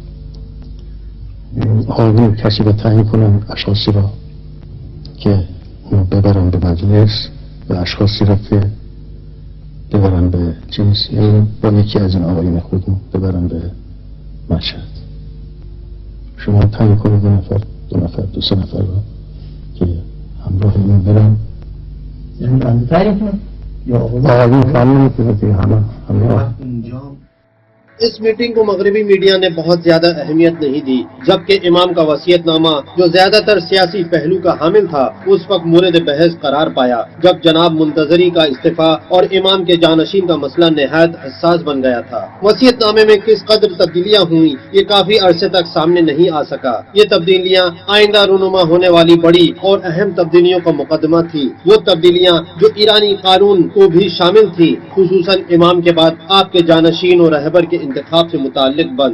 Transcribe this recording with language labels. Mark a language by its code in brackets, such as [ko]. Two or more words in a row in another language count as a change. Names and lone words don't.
[fa] آقایان کسی را تعیین کنم، اشخاصی را که ببرن به مجلس و اشخاصی را که ببرن به چیز، یعنی با یکی از این آقایون خودم ببرن به مشهد. شما تعیین کنید 2 نفر 2-3 نفر را که همراه این برن. یعنی بنده تعیین کنم یا آقایون فعلا میتونه که همراه. [ur] اس میٹنگ کو مغربی میڈیا نے بہت زیادہ اہمیت نہیں دی، جبکہ امام کا وصیت نامہ جو زیادہ تر سیاسی پہلو کا حامل تھا اس وقت مورد بحث قرار پایا جب جناب منتظری کا استعفیٰ اور امام کے جانشین کا مسئلہ نہایت حساس بن گیا تھا۔ وصیت نامے میں کس قدر تبدیلیاں ہوئیں یہ کافی عرصے تک سامنے نہیں آ سکا۔ یہ تبدیلیاں آئندہ رونما ہونے والی بڑی اور اہم تبدیلیوں کا مقدمہ تھی، وہ تبدیلیاں جو ایرانی قانون کو بھی شامل تھی، خصوصاً امام کے بعد آپ کے جانشین اور رہبر کے انتخاب سے متعلق بند۔